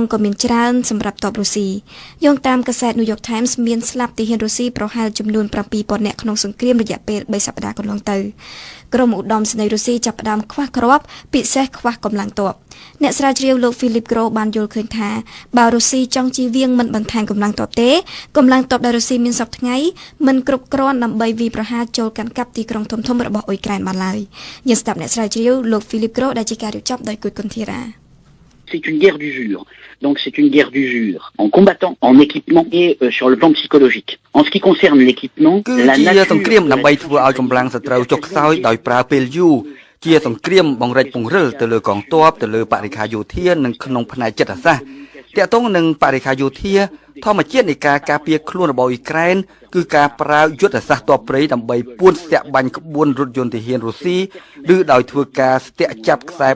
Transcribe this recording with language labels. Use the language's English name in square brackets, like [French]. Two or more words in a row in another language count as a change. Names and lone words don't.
[Khmer] ក៏មានច្រើនសម្រាប់ទ័ពរុស្ស៊ីយោងតាមកាសែត New York Times មានស្លាប់ទាហានរុស្ស៊ីប្រហែលចំនួន 7,000 នាក់ក្នុងសង្គ្រាមរយៈពេល3សប្តាហ៍កន្លងទៅក្រុមឧត្តមសេនីយ៍រុស្ស៊ីចាប់ផ្ដើមខ្វះគ្រាប់ពិសេសខ្វះកម្លាំងទ័ពអ្នកស្រាវជ្រាវលោក Philip Groh បានយល់ឃើញថាបើរុស្ស៊ីចង់ជៀសវាងមិនបន្ថែមកម្លាំងទ័ពទេកម្លាំងទ័ពដែលរុស្ស៊ីមានសពថ្ងៃមិនគ្រប់គ្រាន់ដើម្បីវាយប្រហារចូលកាន់កាប់ទីក្រុងធំៗរបស់អ៊ុយក្រែនបានឡើយយើងស្ដាប់អ្នកស្រាវជ្រាវលោក Philip Groh ដែលជាការរៀបចំដោយគុយគុនធីរ៉ា [French] C'est une guerre d'usure. Donc c'est une guerre d'usure en combattant, en équipement et sur le plan psychologique. En ce qui concerne l'équipement, la nature [Khmer] សង្គ្រាមដើម្បីធ្វើឲ្យកម្លាំងសត្រូវចុះខ្សោយដោយប្រើពេលយូរជាសង្គ្រាមបង្រិចពង្រិលទៅលើកងទ័ពទៅលើបរិខាយោធានិងក្នុងផ្នែកចិត្តសាស្ត្រតាក់ទងនឹងបរិខាយោធាធម្មជាតិនៃការការពារខ្លួនរបស់អ៊ុយក្រែនគឺការប្រើយុទ្ធសាស្ត្រទ័ពព្រៃដើម្បីពួនស្ទាក់បាញ់ក្បួនរថយន្តទាហានរុស្ស៊ីឬដោយធ្វើការស្ទាក់ចាប់ខ្សែ